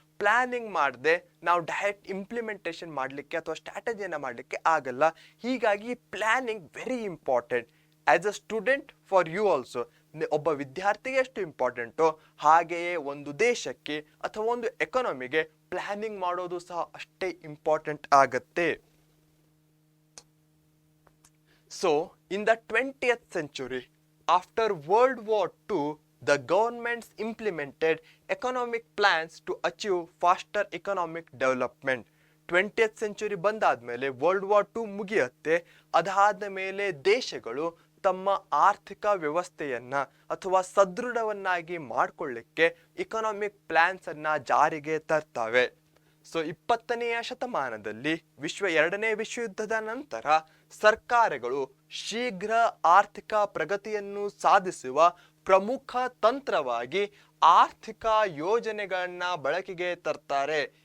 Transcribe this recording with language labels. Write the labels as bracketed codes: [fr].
[kn] Planning ಮಾಡದೆ ನಾವು direct implementation ಮಾಡಲಿಕ್ಕೆ ಅಥವಾ ಸ್ಟ್ರಾಟಜಿಯನ್ನ ಮಾಡಲಿಕ್ಕೆ ಆಗಲ್ಲ. ಹೀಗಾಗಿ [en] Planning very important as a student, for you also. [kn] ಒಬ್ಬ ವಿದ್ಯಾರ್ಥಿಗೆ ಎಷ್ಟು ಇಂಪಾರ್ಟೆಂಟೋ ಹಾಗೆಯೇ ಒಂದು ದೇಶಕ್ಕೆ ಅಥವಾ ಒಂದು ಎಕಾನಮಿಗೆ ಪ್ಲಾನಿಂಗ್ ಮಾಡೋದು ಸಹ ಅಷ್ಟೇ ಇಂಪಾರ್ಟೆಂಟ್ ಆಗತ್ತೆ. [en] So in the 20th century, after World War II, the governments implemented economic plans to achieve faster economic development. [kn] 20th century ಬಂದಾದ್ಮೇಲೆ ವರ್ಲ್ಡ್ ವಾರ್ 2 ಮುಗಿಯುತ್ತೆ. ಅದಾದ ಮೇಲೆ ದೇಶಗಳು ತಮ್ಮ ಆರ್ಥಿಕ ವ್ಯವಸ್ಥೆಯನ್ನ ಅಥವಾ ಸದೃಢವನ್ನಾಗಿ ಮಾಡಿಕೊಳ್ಳಿಕ್ಕೆ ಇಕನಾಮಿಕ್ ಪ್ಲಾನ್ಸ್ ಅನ್ನ ಜಾರಿಗೆ ತರ್ತವೆ. ಸೊ 20ನೇ ಶತಮಾನದಲ್ಲಿ 2ನೇ ವಿಶ್ವಯುದ್ಧದ ನಂತರ ಸರ್ಕಾರಗಳು ಶೀಘ್ರ ಆರ್ಥಿಕ ಪ್ರಗತಿಯನ್ನು ಸಾಧಿಸುವ ಪ್ರಮುಖ ತಂತ್ರವಾಗಿ ಆರ್ಥಿಕ ಯೋಜನೆಗಳನ್ನ ಬಳಕೆಗೆ ತರ್ತಾರೆ.